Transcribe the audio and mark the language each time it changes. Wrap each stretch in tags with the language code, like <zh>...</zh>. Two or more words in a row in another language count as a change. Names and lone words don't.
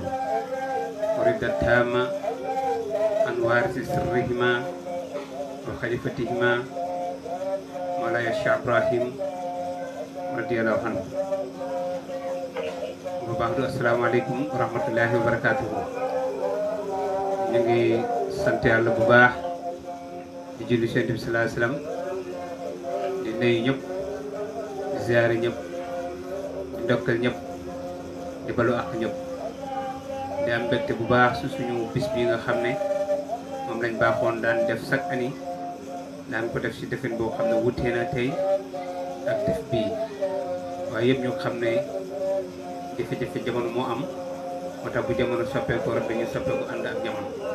<ar>ورد التام عن وارث سرهما وخلفتهما مولاي الشيخ إبراهيم رضي الله عنه. وبعد السلام عليكم ورحمة الله وبركاته.</ar> <wo>ñu ngi sant Yàlla bu baax di julli Yonent bi</wo> <ar>صلى الله عليه وسلم</ar> <wo>di nuyu ñëpp di ziyaare ñëpp di ndokkal ñëpp di balu ak ñëpp di am mbégte bu baax su suñu bis bi nga xam ne moom lañ baaxoon daan def</wo> <fr>chaque année</fr> <wo>daan ko def ci defin boo xam ne wutee na tey ak def bii waaye yëpp ñu xam ne jafe-jafe jamono moo am moo tax bu jamono soppeeku rek dañuy soppeeku ànd ak jamono</wo>